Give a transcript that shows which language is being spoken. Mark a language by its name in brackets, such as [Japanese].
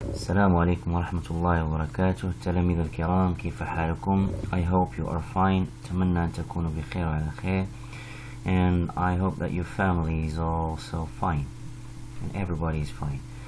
[Arabic] السلام عليكم ورحمة الله وبركاته. التلاميذ الكرام، كيف حالكم؟ [English] I hope you are fine. [Arabic] أتمنى أن تكونوا بخير وعلى خير. [English] And I hope that your family is also fine and everybody is fine.